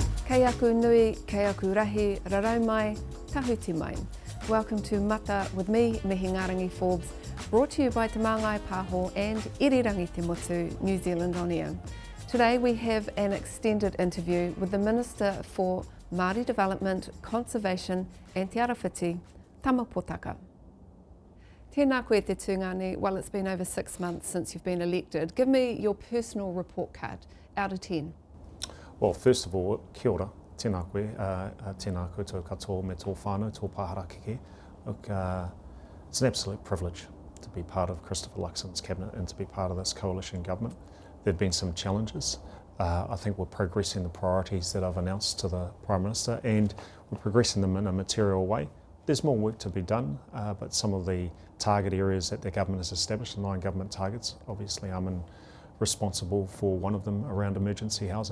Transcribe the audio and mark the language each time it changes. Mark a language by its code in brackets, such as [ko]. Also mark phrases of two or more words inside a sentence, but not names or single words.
[mi] Kei aku nui, kei aku rahi, rarau mai, tahuti mai. [en] Welcome to Mata with me, Mihingarangi Forbes, brought to you by Te Māngai, Pāho and Irirangi Te Motu, New Zealand on air. Today we have an extended interview with the Minister for Māori Development, Conservation and Te Arawhiti, Tama Potaka. [mi] Tēnā koe te tūngani. [en] Well, it's been over 6 months since you've been elected. Give me your personal report card out of 10. Well, first of all, [mi] kia ora, tēnā koe, tēnā koutou katoa me tō whānau, tō pāhara keke. [en] Look, it's an absolute privilege to be part of Christopher Luxon's cabinet and to be part of this coalition government. There have been some challenges. I think we're progressing the priorities that I've announced to the Prime Minister, and we're progressing them in a material way. There's more work to be done, but some of the target areas that the government has established, the 9 government targets, obviously I'm responsible for one of them around emergency housing.